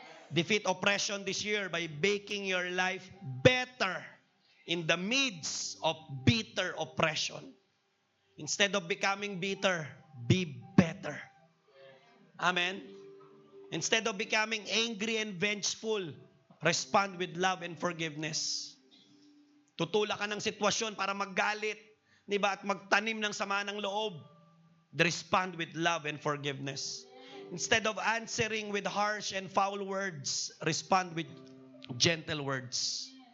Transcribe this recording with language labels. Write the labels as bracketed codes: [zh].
[en] Defeat oppression this year by making your life better in the midst of bitter oppression. Instead of becoming bitter, be better. Amen? Instead of becoming angry and vengeful, respond with love and forgiveness. [tl] Tutulak ka ng sitwasyon para maggalit, di ba? At magtanim ng sama ng loob. [en] Respond with love and forgiveness. Instead of answering with harsh and foul words, respond with gentle words.